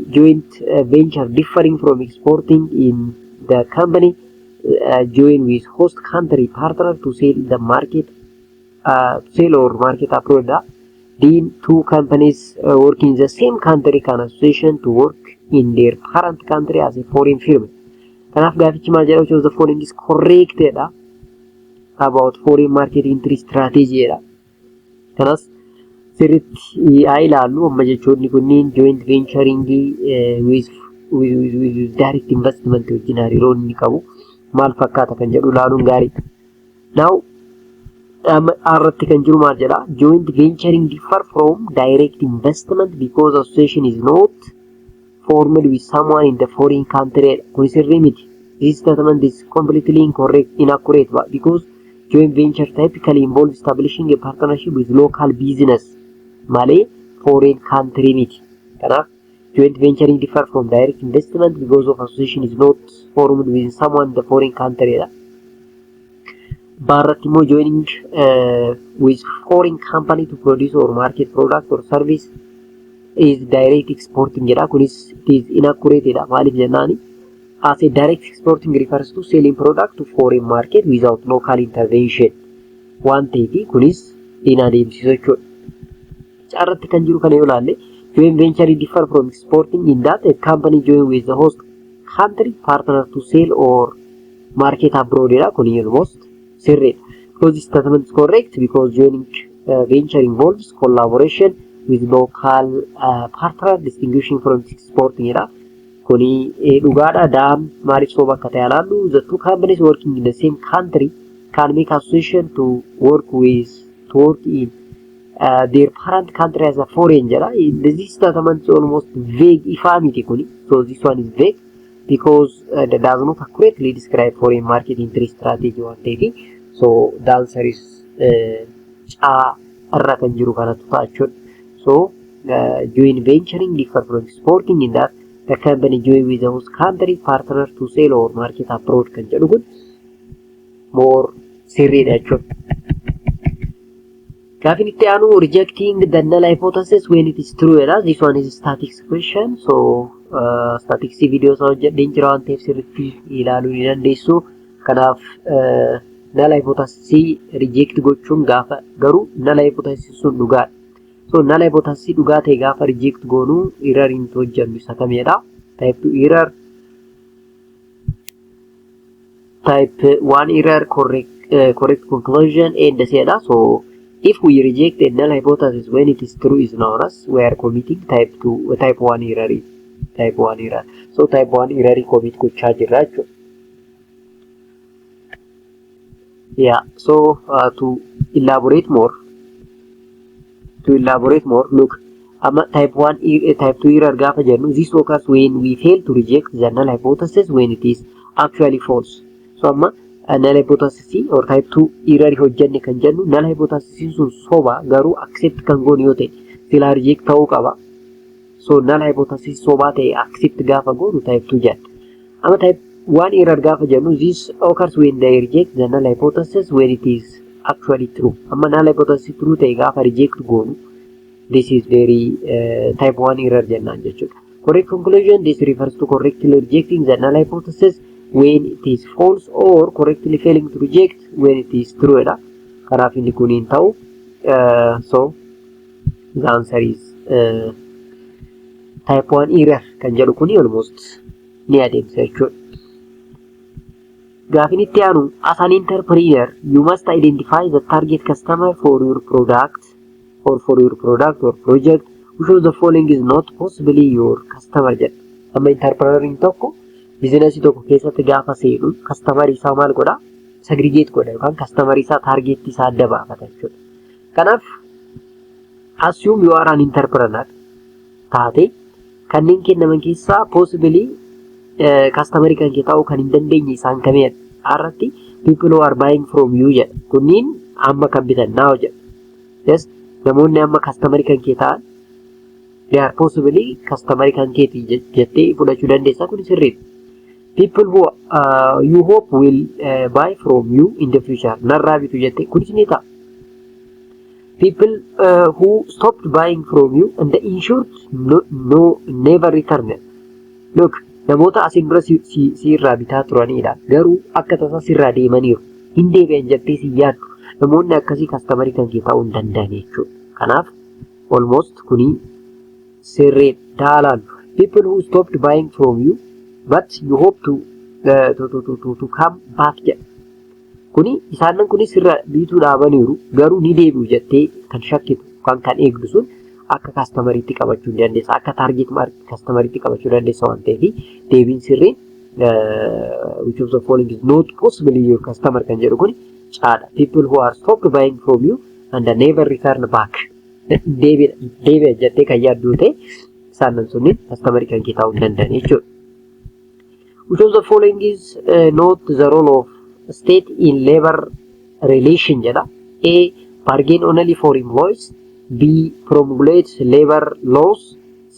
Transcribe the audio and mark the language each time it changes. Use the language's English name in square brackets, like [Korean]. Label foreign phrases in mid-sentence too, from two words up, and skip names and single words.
[English] Joint venture differing from exporting in the company join with host country partner to sell the market sell or market abroad. D. Two companies working in the same country can association to work in their parent country as a foreign firm. [Oromo] Kanaaf gaafichi maal jedha? [English] Which of the following is correct about foreign market entry strategy. [Oromo] Kanas sirriitti haa ilaallu. Amma jechoonni kunniin [English] joint venturing with direct investment [Oromo] wajjin hariiroo inni qabu maal fakkaata kan jedhu ilaaluun gaariidha. Now irratti kan jiru maal jedha? [English] Joint venturing differ from direct investment because association is not formed with someone in the foreign country. [Oromo] Kun sirrii miti. [English] This statement is completely inaccurate because joint venture typically involves establishing a partnership with local business malee foreign country miti. Kanaaf joint venturing differ from direct investment because of association is not formed with someone in the foreign country. [Oromo] Barratti immoo [English] joining with foreign company to produce or market product or service is direct exporting jedha. [Oromo] Kunis [English] it is inaccurate [Oromo] jedha. Maaliif jennaani? [English] As a direct exporting refers to selling product to foreign market without local intervention. [Oromo] Waan ta'eef kunis hin adeemsisu jechuudha. Carratti kan jiru kana yoo ilaalle [English] joint venture differ from exporting in that a company join with the host country partner to sell or market abroad. [Oromo] Kuni almost sirriidha. [English] Because this statement is correct because joining venture involves collaboration with local partner distinguishing from exporting. [Oromo] Kuni dhugaadha dam maaliif soba akka ta'e ilaallu. [English] The two companies working in the same country can make association to work in their parent country as a foreign jala. This statement is almost vague [Oromo] ifamiti kuni. [English] So this one is vague because that does not accurately describe foreign market entry strategy or taking. So the answer is [Oromo] arratan jiru kanatu ta'achud. [English] So joint venturing differ from exporting in that the company join with the host country partner to sell or market approach [Oromo] kan jedhu kun [English] more [Oromo] sirriidha jechuudha. Gaafin itti aanu [English] rejecting the null hypothesis when it is true jedha. This one is statics question. So statics videos [Oromo] hojjedheen jira waan ta'eef sirriitti ilaaluu ni dandeessu. Kanaaf [English] null hypothesis reject [Oromo] gochuun gaafa garuu [English] null hypothesis [Oromo] sun dhugaadha. [English] So null hypothesis [Oromo] dhugaa ta'e gaafa reject goonu error hin hojjennu isa kamidha. [English] Type 2 error, type 1 error, correct conclusion and etc. So if we reject a null hypothesis when it is true is known as we are committing type 1 error. So type 1 error commit [Oromo] gochaa jirra jechuudha. [English] Yeah, so to elaborate more, look, type 2 error [Oromo] gaafa jennu [English] this occurs when we fail to reject the null hypothesis when it is actually false. [Oromo] So amma [English] null hypothesis or type 2 error [Oromo] hojjenne kan jennu [English] null hypothesis [Oromo] sun soba garuu accept kan goonu yoo ta'e sila reject ta'uu qaba. [English] So null hypothesis [Oromo] soba ta'e accept gaafa goonu type 2 jenna. [English] Amma type 1 error [Oromo] gaafa jennu [English] this occurs when they reject the null hypothesis when it is actually true. Amma null hypothesis true [Oromo] ta'e gaafa [English] reject goonu this is very type 1 error [Oromo] jennaan jechuudha. [English] Correct conclusion, this refers to correctly rejecting the null hypothesis when it is false or correctly failing to reject when it is true. [Oromo] Kanaaf inni kun hin ta'u. [English] So the answer is type 1 error [Oromo] kan jedhu kuni [English] almost [Oromo] ni adeemsa jechuudha. Gaafin itti aanu [English] as an entrepreneur you must identify the target customer for your product or project which of the following is not possibly your customer jedha. [Oromo] Amma entrepreneuring tokko biizinasii tokko keessatti gaafa seenu customer isaa maal godha? Segregate godha yookaan customer isaa target isaa adda baafata jechuudha. Kanaaf [English] assume you are an entrepreneur [Oromo] taate kanneen kennaman keessaa [English] possibly customer [Oromo] kan kee ta'uu kan hin dandeenye isaan kamii irratti [English] people who are buying from you [Oromo] jedha. Kunniin amma kan bitan naa jedha. Yes, namoonni amma customer kan kee ta'an [English] they are possibly customer [Oromo] kan keeti jettee fudhachuu dandeessa kun sirriidha. [English] People who you hope will buy from you in the future [Oromo] narraa bitu jettee kunis ni ta'a. [English] People who stopped buying from you and the insured never returned. Look, [Oromo] namoota asiin dura sirraa bitaa turanidha. Garuu akka tasaa sirraa deemaniiru. Hin deebi'an jettee si yaaddu. Namoonni akkasii customer kan kee ta'uu hin danda'an jechuudha. Kanaaf almost kuni sirriidha daalaan. [English] People who stopped buying from you but you hope to come back jedha. [Oromo] Kuni isaanan kuni sirra bituu dhaabaniiru garuu ni deebi'u jettee kan shakkitu kan eegdu sun akka customeritti qabachuu dandeessa. Akka target market customeritti qabachuu dandeessa waan ta'eef deebiin sirriin [English] which of the following is not possibly your customer [Oromo] kan jedhu kuni caadha. [English] People who are stopped buying from you and never return back. [Oromo] Deebi'a jettee kan yaaddu ta'e isaanan sunniin customer kan kee ta'uu hin danda'an jechuudha. [English] Which of the following is not the role of state in labor relation jedha. A. Bargain only for employees. B. Promulgate labor laws. C.